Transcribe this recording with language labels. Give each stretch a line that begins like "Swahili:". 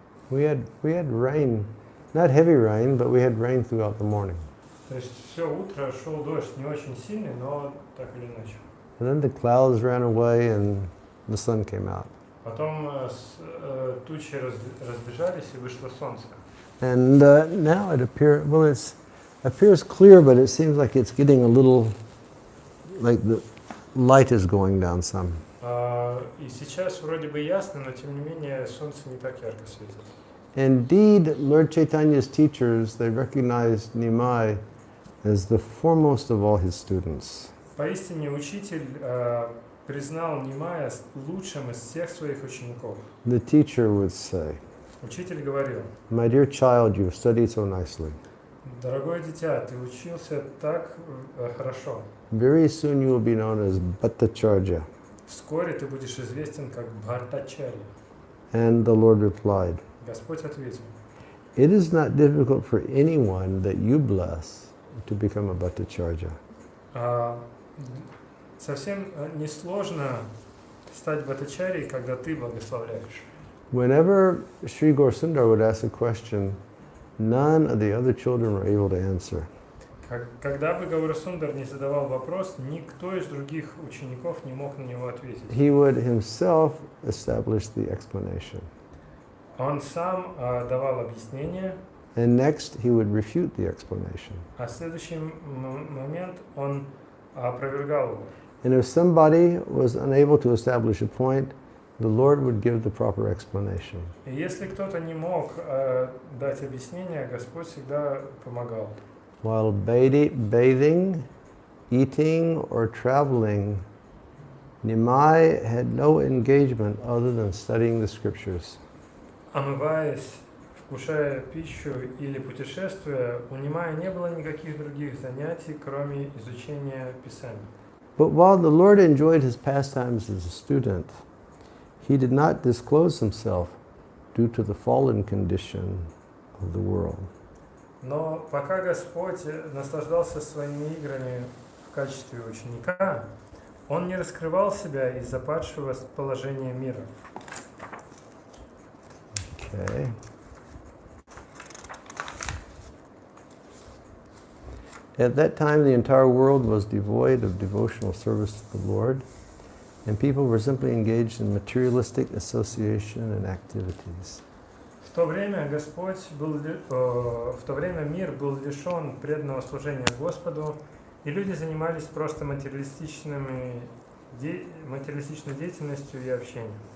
English: We had rain, not heavy rain, but we had rain throughout the morning.
Russian: То есть все утро шел дождь, не очень сильный, но так или иначе.
English: And then the clouds ran away and the sun came out.
Russian: Потом тучи разбежались и вышло солнце.
English: And now it appears clear, but it seems like it's getting a little, like the light is going down some.
Russian: И сейчас вроде бы ясно, но тем не менее солнце не так ярко светит.
English: Indeed, Lord Chaitanya's teachers, they recognized Nimai as the foremost of all his students.
Russian: Поистине учитель признал Нимая лучшим из всех своих учеников.
English: the teacher would say,
Russian: Учитель говорил:
English: "My dear child, you have studied so nicely.
Russian: дорогое дитя, ты учился так хорошо.
English: Very soon you will be known as Bhattacharya."
Russian: Вскоре ты будешь известен как Бхаттачарья.
English: And the Lord replied,
Russian: Господь ответил:
English: "It is not difficult for anyone that you bless to become a Bhattacharya.
Russian: Совсем несложно стать Бхаттачарьей, когда ты благословляешь.
English: Whenever Sri Gaurasundar would ask a question, none of the other children were able to answer.
Russian: Когда бы Гаурасундар не задавал вопрос, никто из других учеников не мог на него ответить.
English: He would himself establish the explanation.
Russian: Он сам давал объяснение,
English: And next he would refute the explanation.
Russian: а в следующий момент он опровергал его.
English: And if somebody was unable to establish a point, the Lord would give the proper explanation.
Russian: И если кто-то не мог дать объяснение, Господь всегда помогал.
English: While bathing, eating, or traveling, Nimai had no engagement other than studying the scriptures.
Russian: Омываясь, вкушая пищу или путешествуя, у Нимая не было никаких других занятий, кроме изучения Писаний.
English: But while the Lord enjoyed his pastimes as a student, he did not disclose himself due to the fallen condition of the world.
Russian: Но пока Господь наслаждался своими играми в качестве ученика, Он не раскрывал себя из-за падшего положения мира.
English: Okay. At that time, the entire world was devoid of devotional service to the Lord, and people were simply engaged in materialistic association and activities.
Russian: В то время мир был лишен преданного служения Господу, и люди занимались просто материалистичной деятельностью и общением.